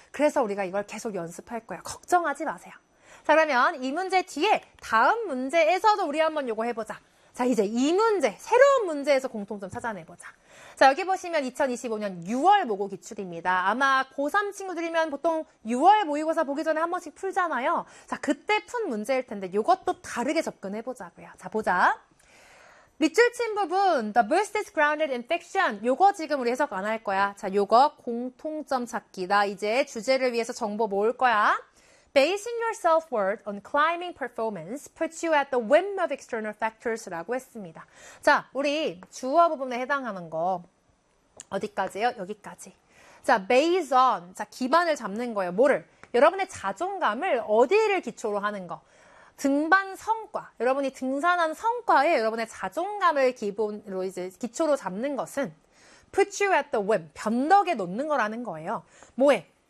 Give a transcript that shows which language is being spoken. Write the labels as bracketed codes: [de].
[ko] 그래서 우리가 이걸 계속 연습할 거예요. 걱정하지 마세요. 자, 그러면 이 문제 뒤에 다음 문제에서도 우리 한번 요거 해보자. 자, 이제 이 문제, 새로운 문제에서 공통점 찾아내보자. 자, 여기 보시면 2025년 6월 모국 기출입니다. 아마 고3 친구들이면 보통 6월 모의고사 보기 전에 한 번씩 풀잖아요. 자, 그때 푼 문제일 텐데 요것도 다르게 접근해보자고요. 자, 보자. 밑줄 친 부분, [en] the burst is grounded in fiction. [ko] 요거 지금 우리 해석 안할 거야. 자, 요거 공통점 찾기. 나 이제 주제를 위해서 정보 모을 거야. [en] Basing your self-worth on climbing performance puts you at the whim of external factors [ko] 라고 했습니다. 자, 우리 주어 부분에 해당하는 거 어디까지요? 여기까지. 자, base on, 자, 기반을 잡는 거예요. 뭐를? 여러분의 자존감을 어디를 기초로 하는 거? 등반 성과, 여러분이 등산한 성과에 여러분의 자존감을 기본으로 이제 기초로 잡는 것은 [en] puts you at the whim, [ko] 변덕에 놓는 거라는 거예요. 뭐에?